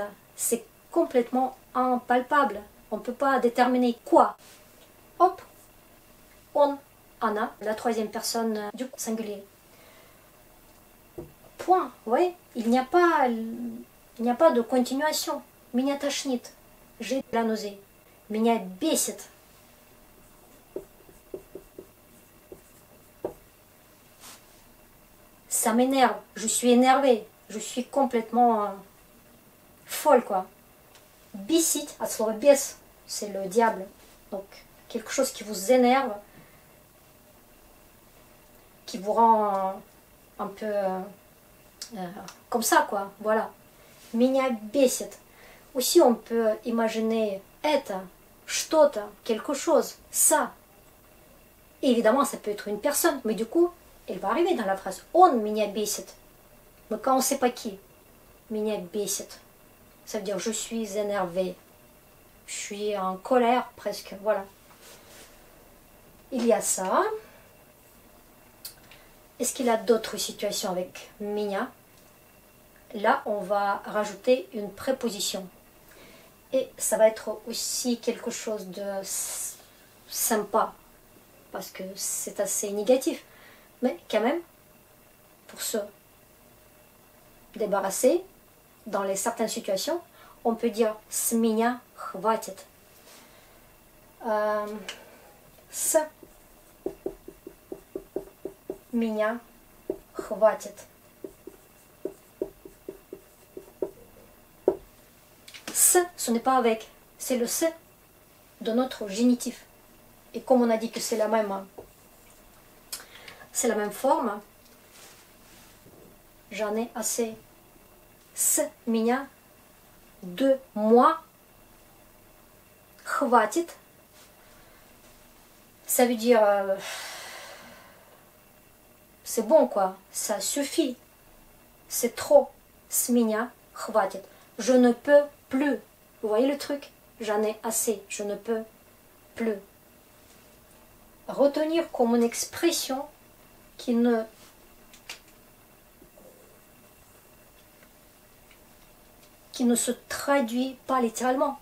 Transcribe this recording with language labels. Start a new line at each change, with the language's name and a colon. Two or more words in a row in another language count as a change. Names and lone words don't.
French: C'est complètement impalpable. On ne peut pas déterminer quoi. Hop. On. Anna, la troisième personne du singulier. Point. Vous voyez? Il n'y a pas de continuation.
Russian: Меня тошнит.
French: J'ai la nausée.
Russian: Меня бесит.
French: Ça m'énerve. Je suis énervée. Je suis complètement folle, quoi.
Russian: Бесить, от слова бес,
French: c'est le diable. Donc, quelque chose qui vous énerve, qui vous rend un peu comme ça, quoi. Voilà.
Russian: Меня бесит.
French: Aussi, on peut imaginer
Russian: это, что-то,
French: quelque chose, ça. Et évidemment, ça peut être une personne, mais du coup, elle va arriver dans la phrase.
Russian: Он меня бесит.
French: Mais quand on ne sait pas qui,
Russian: меня бесит.
French: Ça veut dire je suis énervée. Je suis en colère presque. Voilà. Il y a ça. Est-ce qu'il y a d'autres situations avec меня? Là, on va rajouter une préposition. Et ça va être aussi quelque chose de sympa. Parce que c'est assez négatif. Mais quand même, pour se débarrasser, dans les certaines situations, on peut dire
Russian: с меня хватит. С меня хватит.
French: Ce n'est pas avec, c'est le se de notre génitif. Et comme on a dit que c'est la même forme, j'en ai assez.
Russian: С меня,
French: de moi, хватит. Ça veut dire c'est bon, quoi, ça suffit, c'est trop.
Russian: С меня хватит.
French: Je ne peux plus. Vous voyez le truc? J'en ai assez, je ne peux plus. Retenir comme une expression qui ne se traduit pas littéralement.